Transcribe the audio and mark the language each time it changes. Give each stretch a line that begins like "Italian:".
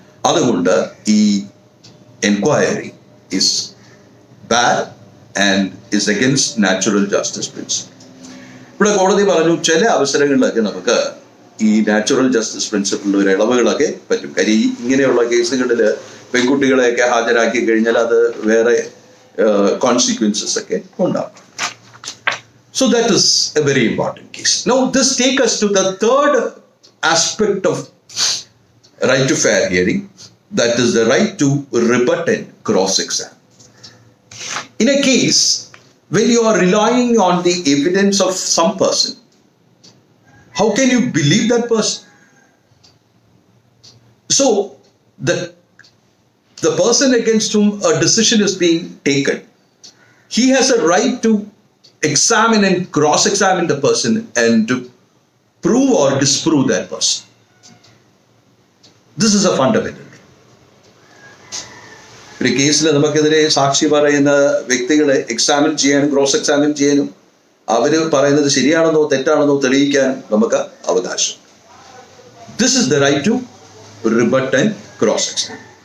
Malayalam: അതുകൊണ്ട് ഈ
English: Enquiry is bad and is against natural justice principle.
Malayalam: ഇവിടെ കോടതി പറഞ്ഞു, ചില അവസരങ്ങളിലൊക്കെ നമുക്ക് ഈ നാച്ചുറൽ ജസ്റ്റിസ് പ്രിൻസിപ്പിളിൽ ഒരു ഇളവുകളൊക്കെ പറ്റും. കാര്യം ഇങ്ങനെയുള്ള കേസുകളിൽ പെൺകുട്ടികളെയൊക്കെ ഹാജരാക്കി കഴിഞ്ഞാൽ അത് വേറെ കോൺസിക്വൻസസ് ഒക്കെ ഉണ്ടാകും.
English: So that is a very important case. Now this takes us to the third aspect of right to fair hearing, that is the right to rebut and cross-examine. In a case when you are relying on the evidence of some person, how can you believe that person? So the person against whom a decision is being taken, he has a right to examine and cross-examine the person and to prove or disprove that person. This is a fundamental.
Malayalam: ഒരു കേസിൽ നമുക്കെതിരെ സാക്ഷി പറയുന്ന വ്യക്തികളെ examine ചെയ്യാനും cross examine ചെയ്യാനും അവര് പറയുന്നത് ശരിയാണെന്നോ തെറ്റാണെന്നോ തെളിയിക്കാനും നമുക്ക് അവകാശം.
English: This is the right to rebut and cross-examine.